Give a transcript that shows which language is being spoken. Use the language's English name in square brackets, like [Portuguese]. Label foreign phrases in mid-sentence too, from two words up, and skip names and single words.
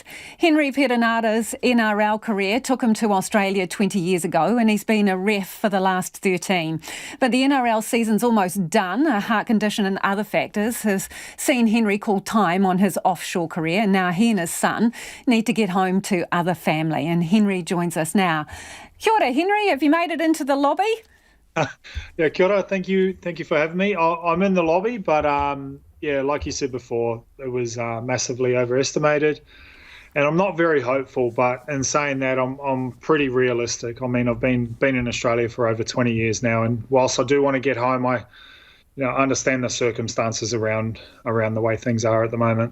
[English] Henry Perenara's NRL career took him to Australia 20 years ago, and he's been a ref for the last 13. But the NRL season's almost done. A heart condition and other factors has seen Henry call time on his offshore career, and now he and his son need to get home to other family. And Henry joins us now. [Māori] Kia ora, Henry. [English] Have you made it into the lobby? Yeah, [Māori] kia ora. [English] Thank you for having me. I'm in the lobby, but yeah, like you said before, it was massively overestimated, and I'm not very hopeful. But in saying that, I'm pretty realistic. I mean, I've been in Australia for over 20 years now, and whilst I do want to get home, I understand the circumstances around the way things are at the moment.